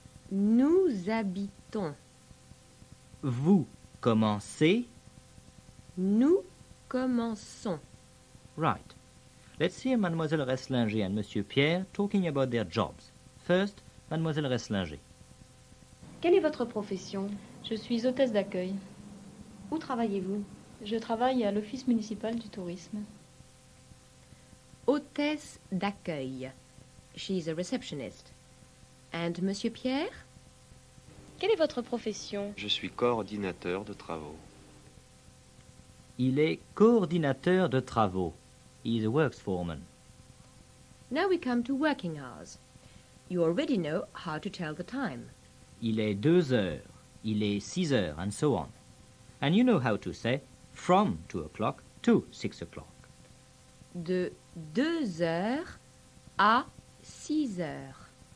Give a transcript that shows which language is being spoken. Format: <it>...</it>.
<fr>Nous habitons. Vous commencez. Nous commençons.</fr> <en>Right. Let's hear Mademoiselle Reslinger and Monsieur Pierre talking about their jobs. First, Mademoiselle Reslinger.</en> <fr>Quelle est votre profession? Je suis hôtesse d'accueil. Où travaillez-vous? Je travaille à l'Office municipal du tourisme. Hôtesse d'accueil.</fr> <en>She's a receptionist. And Monsieur Pierre?</en> <fr>Quelle est votre profession? Je suis coordinateur de travaux. Il est coordinateur de travaux.</fr> <en>He is a works foreman. Now we come to working hours. You already know how to tell the time.</en> <fr>Il est 2 heures. Il est 6 heures,</fr> <en>and so on. And you know how to say from 2 o'clock to 6 o'clock.</en> <fr>De 2 heures à 6 heures.</fr>